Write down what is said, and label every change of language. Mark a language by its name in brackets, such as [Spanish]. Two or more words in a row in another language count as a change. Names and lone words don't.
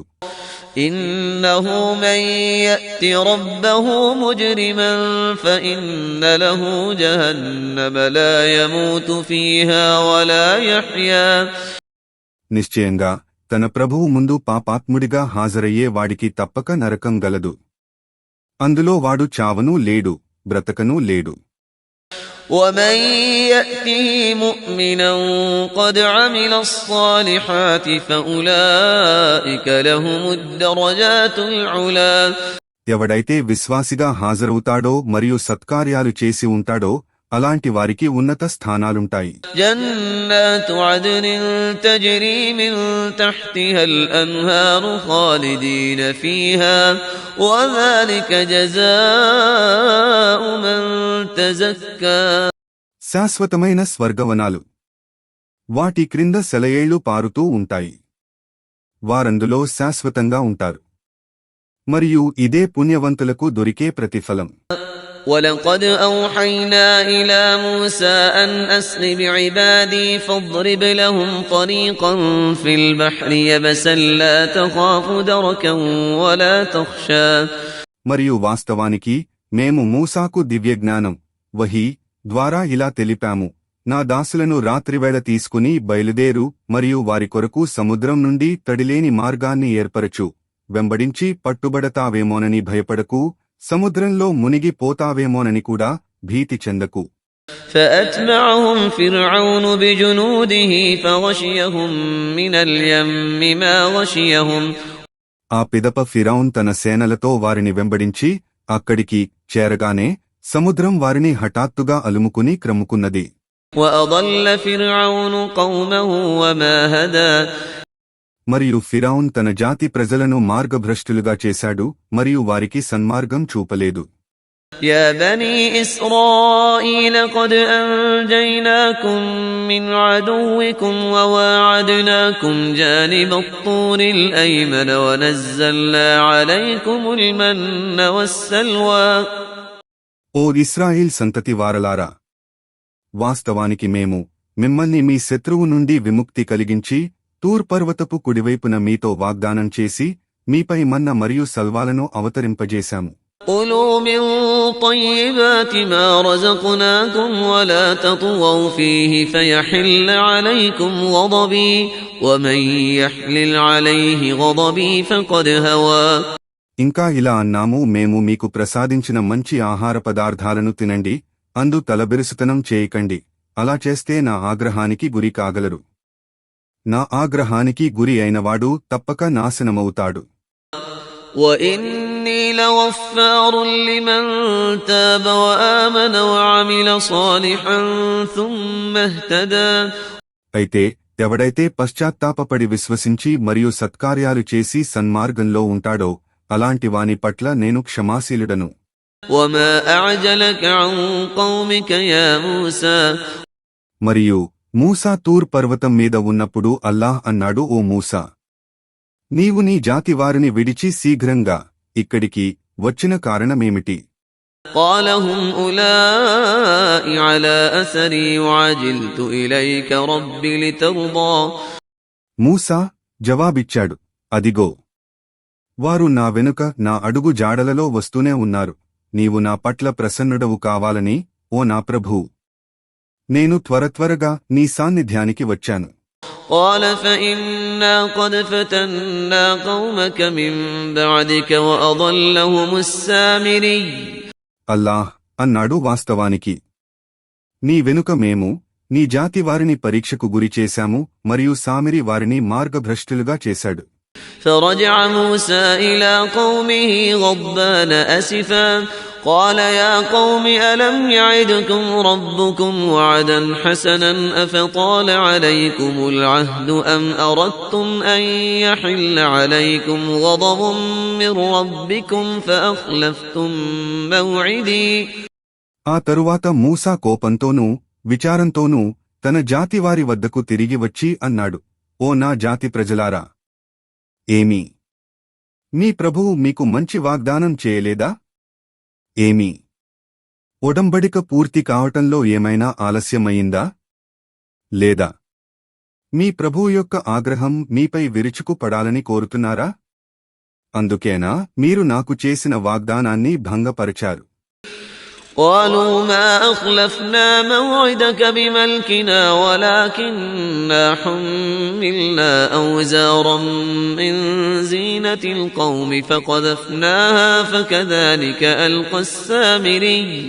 [Arabic] إنه من يأت ربه مجرما فإن له جهنم لا يموت فيها ولا يحيى. [Telugu] నిశ్చయంగా తన ప్రభువు ముందు పాపాత్ముడిగా హాజరయ్యే వాడికి తప్పక నరకం గలదు. అందులో వాడు చావనూ లేడు, బ్రతకనూ లేడు. [Arabic] ومن يأته مؤمنا قد عمل الصالحات فأولئك لهم الدرجات العلا. [Telugu] ఎవడైతే విశ్వాసిగా హాజరవుతాడో మరియు సత్కార్యాలు చేసి ఉంటాడో అలాంటి వారికి ఉన్నత స్థానాలుంటాయి. [Arabic] جنات عدن تجري من تحتها الأنهار خالدين فيها وذلك جزاء من تزكى. [Telugu] శాశ్వతమైన స్వర్గవనాలు వాటి క్రింద సెలయేళ్లు పారుతూ ఉంటాయి. వారందులో శాశ్వతంగా ఉంటారు. మరియు ఇదే పుణ్యవంతులకు దొరికే ప్రతిఫలం. [Arabic] وَلَقَدْ أَوْحَيْنَا إِلَى مُوسَى أَنْ أَسْرِ بِعِبَادِي فَاضْرِبْ لَهُمْ طَرِيقًا فِي الْبَحْرِ يَبَسًا لَا تَخَافُ دَرَكًا وَلَا تَخْشَى. [Telugu] మరియు వాస్తవానికి మేము మూసాకు దివ్యజ్ఞానం వహీ ద్వారా ఇలా తెలిపాము, నా దాసులను రాత్రివేళ తీసుకుని బయలుదేరు మరియు వారి కొరకు సముద్రం నుండి తడిలేని మార్గాన్ని ఏర్పరచు. వెంబడించి పట్టుబడతావేమోనని భయపడకు, సముద్రంలో మునిగి పోతావేమోనని కూడా భీతి చెందకు. [Arabic] فأتبعهم فرعون بجنوده فغشيهم من اليم ما غشيهم. [Telugu] ఆ పిదప ఫిరౌన్ తన సేనలతో వారిని వెంబడించి అక్కడికి చేరగానే సముద్రం వారిని హఠాత్తుగా అలుముకుని క్రమ్ముకున్నది. [Arabic] وأضل فرعون قومه وما هدى. [Telugu] మరియు ఫిరౌన్ తన జాతి ప్రజలను మార్గభ్రష్టులుగా చేశాడు మరియు వారికి సన్మార్గం చూపలేదు. [Arabic] يا بني إسرائيل قد أنجيناكم من عدوكم وواعدناكم جانب الطور الأيمن ونزلنا عليكم المن والسلوى. [Telugu] ఓ ఇశ్రాయేల్ సంతతి వారలారా, వాస్తవానికి మేము మిమ్మల్ని మీ శత్రువు నుండి విముక్తి కలిగించి తూర్ పర్వతపు కుడివైపున మీతో వాగ్దానం చేసి మీపై మన్న మరియు సల్వాలను అవతరింపజేశాము. [Arabic] كلوا من طيبات ما رزقناكم ولا تطغوا فيه فيحل عليكم غضبي ومن يحلل عليه غضبي فقد هوى. [Telugu] ఇంకా ఇలా అన్నాము, మేము మీకు ప్రసాదించిన మంచి ఆహార పదార్థాలను తినండి, అందు తలబిరుసుతనం చేయకండి. అలా చేస్తే నా ఆగ్రహానికి గురి కాగలరు. నా ఆగ్రహానికి గురి అయినవాడు తప్పక నాశనమవుతాడు. [Arabic] وإني لغفار لمن تاب وآمن وعمل صالحا ثم اهتدى. [Telugu] అయితే ఎవడైతే పశ్చాత్తాపపడి విశ్వసించి మరియు సత్కార్యాలు చేసి సన్మార్గంలో ఉంటాడో అలాంటి వాని పట్ల నేను క్షమాశీలుడను. [Arabic] وما أعجلك عن قومك يا موسى. [Telugu] మరియు మూసా తూర్ పర్వతం మీద ఉన్నప్పుడు అల్లాహ్ అన్నాడు, ఓ మూసా, నీవు నీ జాతి వారిని విడిచి శీఘ్రంగా ఇక్కడికి వచ్చిన కారణమేమిటి? [Arabic] قال هم أولئك على أثري وعجلت إليك رب لترضى. [Telugu] మూసా జవాబిచ్చాడు, అదిగో వారు నా వెనుక నా అడుగు జాడలలో వస్తూనే ఉన్నారు. నీవు నా పట్ల ప్రసన్నుడవు కావాలని, ఓ నా ప్రభూ, నేను త్వరగా నీ సాన్నిధ్యానికి వచ్చాను. [Arabic] قال فإنا قد فتنا قومك من بعدك وأضلهم السامري. [Telugu] అల్లాహ్ అన్నాడు, వాస్తవానికి నీ వెనుక మేము నీ జాతి వారిని పరీక్షకు గురిచేశాము మరియు సామిరి వారిని మార్గభ్రష్టులుగా చేశాడు. [Arabic] فرجع موسى إلى قومه غضبان أسفا قال يا قوم ألم يعدكم ربكم وعدا حسنا أفطال عليكم العهد أم أردتم أن يحل عليكم غضب من ربكم فأخلفتم موعدي. [Telugu] ఆ తరువాత మూసా కోపంతోనూ విచారంతోనూ తన జాతివారి వద్దకు తిరిగి వచ్చి అన్నాడు, ఓ నా జాతి ప్రజలారా, ఏమీ మీ ప్రభువు మీకు మంచి వాగ్దానం చేయలేదా? ఏమీ ఒడంబడిక పూర్తి కావటంలో ఏమైనా ఆలస్యమయ్యిందా? లేదా మీ ప్రభువు యొక్క ఆగ్రహం మీపై విరుచుకు పడాలని కోరుతున్నారా? అందుకేనా మీరు నాకు చేసిన వాగ్దానాన్ని భంగపరిచారు? [Arabic] قالوا ما أخلفنا موعدك بملكنا ولكننا حملنا أوزارا من زينة القوم فقذفناها فكذلك ألقى السامري.